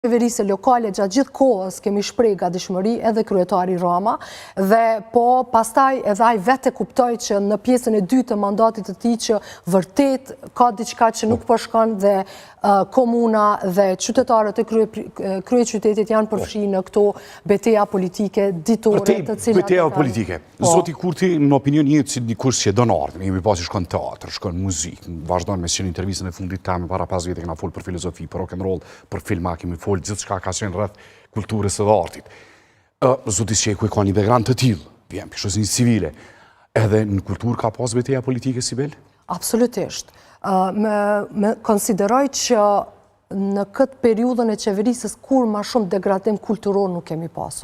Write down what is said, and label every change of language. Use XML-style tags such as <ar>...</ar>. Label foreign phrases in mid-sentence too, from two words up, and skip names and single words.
<sq>Qeverisë lokale gjatë gjithë kohës kemi shpreh gatishmëri edhe kryetari Rama dhe po pastaj edhe ai vetë kuptoi që në pjesën e dytë të mandatit të tij që vërtet ka diçka që nuk po shkon dhe komuna dhe qytetarët e kryeqytetit janë përfshirë në këto betejë politike ditore të cilat betejë politike. Zoti Kurti në opinion jemi si dikush që don artin, jemi pasi shkon teatr, shkon muzikë, vazhdon me si në intervistën e fundit tamë para 5 vite kena fol për filozofi, për</sq> <en>rock and roll,</en> <sq>për filma, kemi fol gjithçka ka qenë rreth kulturës edhe artit. Zoti Sheku ka një background të tillë, vjen për shoqërinë civile. Edhe në kulturë ka pas betejë politike Sibel? Absolutisht. Me konsideroj që në këtë periudhën e qeverisës kur ma shumë degradim kulturor nuk kemi pasur.</sq>